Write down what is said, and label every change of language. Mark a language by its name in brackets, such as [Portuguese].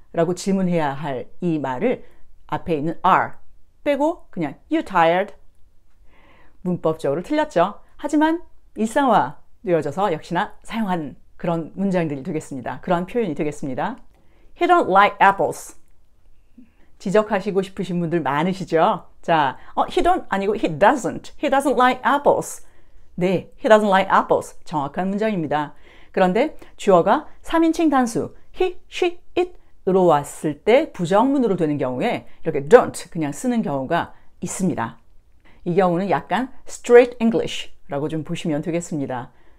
[Korean] 라고 질문해야 할 이 말을 앞에 있는 are 빼고 그냥 [English] you tired? [Korean] 문법적으로 틀렸죠. 하지만 일상화 되어져서 역시나 사용하는 그런 문장들이 되겠습니다. 그런 표현이 되겠습니다. [English] He don't like apples. [Korean] 지적하시고 싶으신 분들 많으시죠? [English] 자, he don't [Korean] 아니고 [English] he doesn't. He doesn't like apples. 네, he doesn't like apples. [Korean] 정확한 문장입니다. 그런데 주어가 3인칭 단수 he, she, it으로 왔을 때 부정문으로 되는 경우에 이렇게 don't 그냥 쓰는 경우가 있습니다. 이 경우는 약간 straight English라고 좀 보시면 되겠습니다.